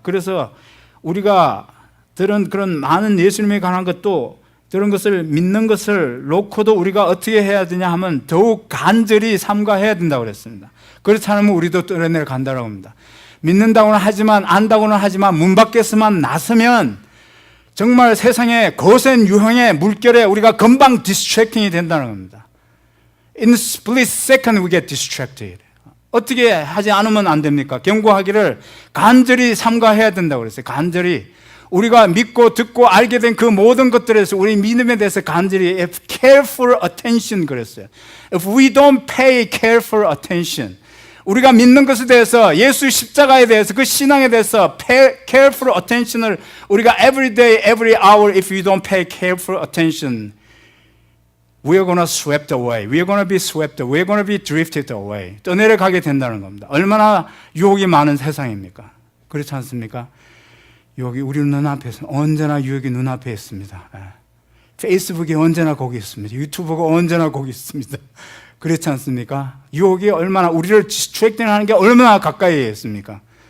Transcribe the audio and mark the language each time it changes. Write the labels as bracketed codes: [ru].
[ko] 그래서 우리가 들은 그런 많은 예수님에 관한 것도 그런 것을 믿는 것을 놓고도 우리가 어떻게 해야 되냐 하면 더욱 간절히 삼가해야 된다고 그랬습니다. 그렇지 않으면 우리도 떠내려간다고 합니다. 믿는다고는 하지만 안다고는 하지만 문 밖에서만 나서면 정말 세상의 거센 유형의 물결에 우리가 금방 디스트랙팅이 된다는 겁니다. [en] In a split second we get distracted. [ko] 어떻게 하지 않으면 안 됩니까? 경고하기를 간절히 삼가해야 된다고 그랬어요. 간절히. 우리가 믿고 듣고 알게 된 그 모든 것들에서 우리 믿음에 대해서 간절히 [en] if careful attention [ko] 그랬어요. [en] If we don't pay careful attention. [ko] 우리가 믿는 것에 대해서 예수 십자가에 대해서 그 신앙에 대해서 [en] careful attention을 우리가 every day, every hour if we don't pay careful attention we are going to swept away. We are going to be swept away. We are going to be drifted away. [ko] 떠내려가게 된다는 겁니다. 얼마나 유혹이 많은 세상입니까? 그렇지 않습니까? 유혹이 우리 눈앞에서 언제나 유혹이 눈앞에 있습니다. 페이스북이 언제나 거기 있습니다. 유튜브가 언제나 거기 있습니다. 그렇지 않습니까? 유혹이 얼마나 우리를 디스트랙팅하는 게 얼마나 가까이에 있습니까?